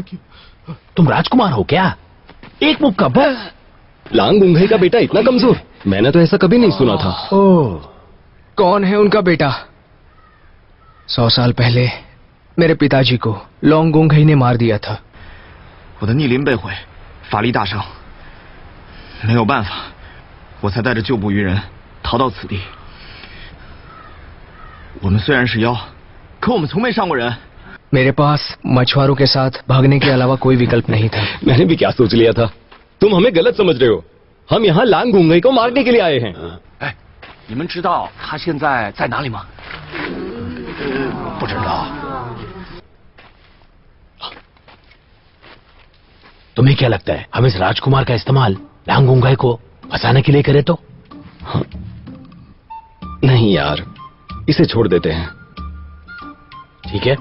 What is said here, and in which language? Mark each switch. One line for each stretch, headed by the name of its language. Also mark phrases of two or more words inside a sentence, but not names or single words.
Hindi: तुम राजकुमार हो क्या? एक मुख का बस। लांगुंगई का बेटा इतना कमजोर? मैंने तो ऐसा कभी नहीं सुना था। ओह, कौन है उनका बेटा? 100 साल पहले मेरे पिताजी को लोंगुंगई ने मार दिया था।
Chinese: 我的逆鳞被毁，法力大伤，没有办法，我才带着旧部鱼人逃到此地。我们虽然是妖，可我们从没伤过人。
Hindi: मेरे पास मछुआरों के साथ भागने के अलावा कोई विकल्प नहीं था। मैंने भी क्या सोच लिया था। तुम हमें गलत समझ रहे हो। हम यहाँ लांगुंगई को मारने के लिए आए हैं।
Chinese: 哎，你们知道他现在在哪里吗？不知道。
Hindi: तुम्हें क्या लगता है हम इस राजकुमार का इस्तेमाल लांगुंगई को फंसाने के लिए करें तो? नहीं यार, इसे छोड़ देते हैं। ठीक है,